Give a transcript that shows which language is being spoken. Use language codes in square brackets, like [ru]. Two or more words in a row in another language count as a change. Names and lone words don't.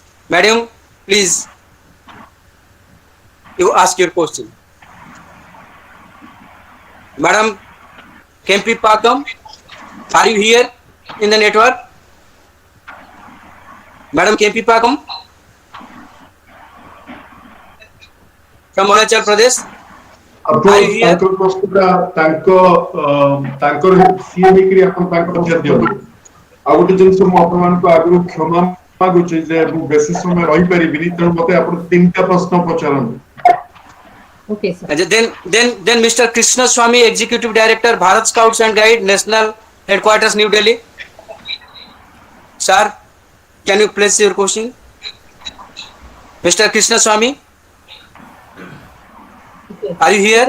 [en] Madam, please, you ask your question. Madam MP Pakam, are you here in the network? Madam MP Pakam from Arunachal Pradesh. [or] ତାଙ୍କର ପ୍ରଶ୍ନଟା ତାଙ୍କର ସିଏ ନେଇକରି ଆପଣ ତାଙ୍କ ପଚାରି ଦିଅନ୍ତୁ। ଆଉ ଗୋଟେ ଜିନିଷ ମୁଁ ଆପଣମାନଙ୍କୁ ଆଗରୁ କ୍ଷମା ମାଗୁଛି ଯେ ମୁଁ ବେଶୀ ସମୟ ରହିପାରିବିନି, ତେଣୁ ମତେ ଆପଣ 3ଟା ପ୍ରଶ୍ନ ପଚାରନ୍ତୁ। [en] Okay, sir. Then Mr. Krishna Swamy, Executive Director, Bharat Scouts and Guide, National Headquarters, New Delhi. Sir, can you place your question? Mr. Krishna Swamy, are you here?